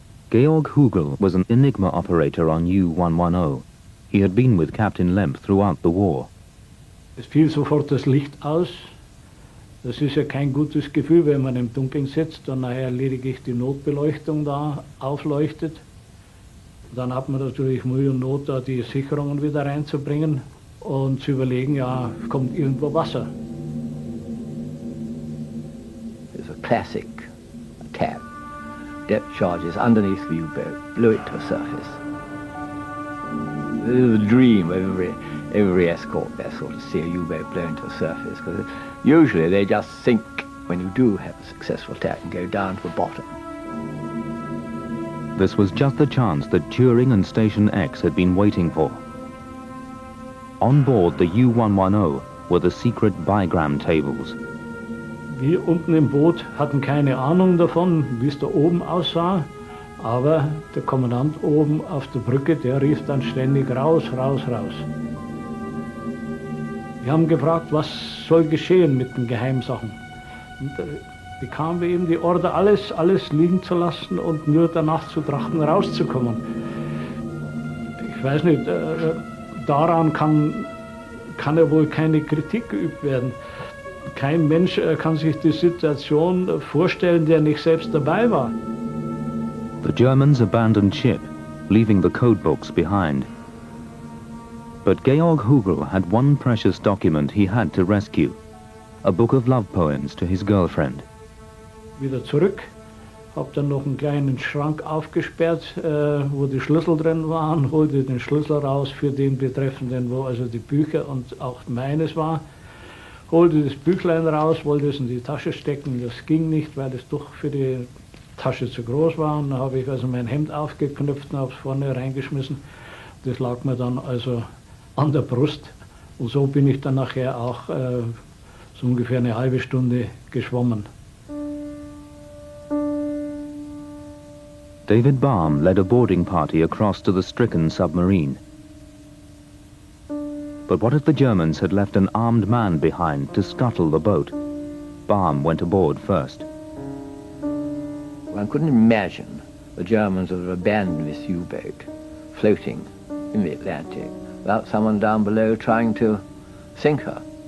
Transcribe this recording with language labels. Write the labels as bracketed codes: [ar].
[en] Georg Hugel was an Enigma operator on U-110. He had been with Captain Lemp throughout the war. [de] Es fiel sofort das Licht aus. Das ist ja kein gutes Gefühl, wenn man im Dunkeln sitzt und nachher lediglich die Notbeleuchtung da aufleuchtet. Dann hat man natürlich Mühe und Not, da die Sicherungen wieder reinzubringen und zu überlegen, ja, kommt irgendwo Wasser. [en] It's a classic attack. Depth charges underneath the U-boat, blew it to the surface. It was a dream of every escort vessel to see a U-boat blown to the surface, because usually they just sink when you do have a successful attack and go down to the bottom. This was just the chance that Turing and Station X had been waiting for. On board the U-110 were the secret bigram tables. [de] Wir unten im Boot hatten keine Ahnung davon, wie es da oben aussah, aber der Kommandant oben auf der Brücke, der rief dann ständig raus, raus, raus. Wir haben gefragt, was soll geschehen mit den Geheimsachen. Und bekamen wir eben die Order, alles liegen zu lassen und nur danach zu trachten, rauszukommen. Ich weiß nicht, daran kann ja wohl keine Kritik geübt werden. Kein Mensch kann sich die Situation vorstellen, der nicht selbst dabei war. [en] The Germans abandoned ship, leaving the codebooks behind. But Georg Hugel had one precious document he had to rescue, a book of love poems to his girlfriend. [de] Wieder zurück, hab dann noch einen kleinen Schrank aufgesperrt, wo die Schlüssel drin waren, holte den Schlüssel raus für den Betreffenden, wo also die Bücher und auch meines war. Holte das Büchlein raus, wollte es in die Tasche stecken, das ging nicht, weil es doch für die Tasche zu groß war. Und dann habe ich also mein Hemd aufgeknüpft und habe es vorne reingeschmissen. Das lag mir dann also an der Brust. Und so bin ich dann nachher auch so ungefähr eine halbe Stunde geschwommen. [en] David Baum led a boarding party across to the stricken submarine. But what if the Germans had left an armed man behind to scuttle the boat? Baum went aboard first. One couldn't imagine the Germans would have abandoned this U-boat floating in the Atlantic without someone down below trying to sink her.